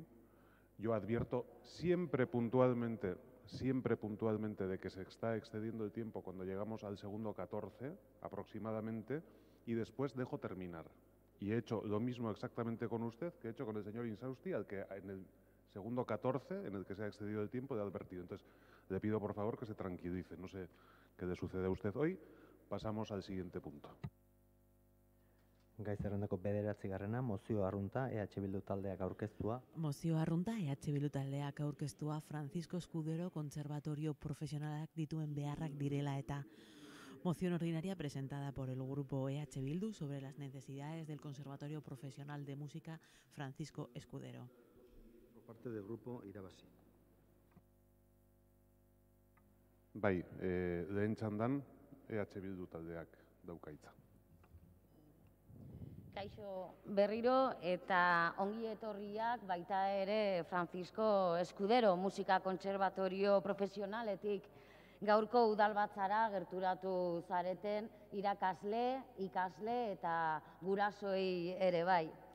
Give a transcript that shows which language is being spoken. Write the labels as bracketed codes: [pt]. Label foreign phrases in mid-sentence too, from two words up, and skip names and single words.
[es] Yo advierto siempre puntualmente de que se está excediendo el tiempo cuando llegamos al segundo 14 aproximadamente, y después dejo terminar. Y he hecho lo mismo exactamente con usted que he hecho con el señor Insausti, al que en el segundo 14, en el que se ha excedido el tiempo, le he advertido. Entonces, le pido por favor que se tranquilice. No sé qué le sucede a usted hoy. Pasamos al siguiente punto. [eu] Gai zerrendako 9. mozio arrunta EH Bildu taldeak aurkeztua. Mozio arrunta EH Bildu taldeak aurkeztua Francisco Escudero Konservatorio Profesionalak dituen beharrak direla eta. [es] Moción ordinaria presentada por el grupo EH Bildu sobre las necesidades del Conservatorio Profesional de Música Francisco Escudero. Por parte del grupo Irabazi. [eu] Bai, lehen txandan EH Bildu taldeak dauka hitza. Kaixo berriro eta ongi etorriak baita ere Francisco Escudero Musika Kontserbatorio Profesionaletik gaurko udalbatzara gerturatu zareten irakasle, ikasle eta gurasoei ere bai.